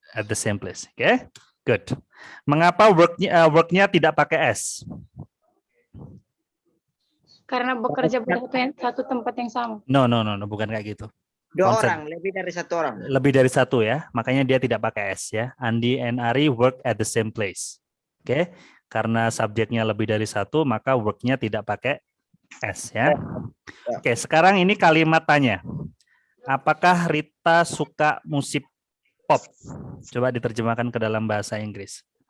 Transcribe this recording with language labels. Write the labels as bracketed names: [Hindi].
[English] At the same place. Oke, okay? Good. [Indonesian] Mengapa worknya tidak pakai S? Karena bekerja pada satu tempat yang sama. No, bukan kayak gitu. Dua orang, lebih dari satu orang. Lebih dari satu ya, makanya dia tidak pakai S ya. [English] Andi and Ari work at the same place. Oke, okay? [Indonesian] Karena subjeknya lebih dari satu, maka worknya tidak pakai S ya. Oke, okay, sekarang ini kalimat tanya. Apakah Rita suka musik pop? Coba diterjemahkan ke dalam bahasa Inggris.